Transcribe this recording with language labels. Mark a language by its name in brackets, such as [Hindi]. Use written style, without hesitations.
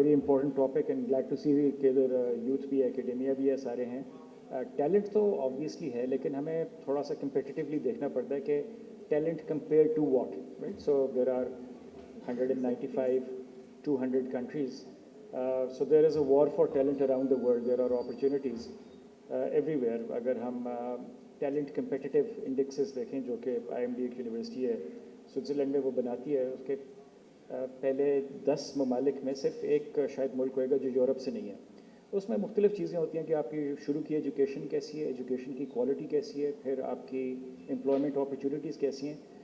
[English] very important topic and glad to see [Urdu] کہ ادھر youth بھی ہے, اکیڈیمیا بھی ہے, سارے ہیں. ٹیلنٹ تو آبویسلی ہے لیکن ہمیں تھوڑا سا کمپیٹیٹیولی دیکھنا پڑتا ہے کہ talent [English] Compare to what, right. So there are 195-200 countries. So there is a war for talent around the world. There are opportunities everywhere. [Urdu] اگر ہم ٹیلنٹ کمپیٹیٹیو انڈیکسز دیکھیں جو کہ IMD ایک یونیورسٹی ہے سوئٹزرلینڈ میں وہ بناتی ہے, اس کے پہلے 10 ممالک میں صرف ایک شاید ملک ہوئے گا جو یورپ سے نہیں ہے. اس میں مختلف چیزیں ہوتی ہیں کہ آپ کی شروع کی ایجوکیشن کیسی ہے, ایجوکیشن کی کوالٹی کیسی ہے, پھر آپ کی امپلائمنٹ اپرچونیٹیز کیسی ہیں.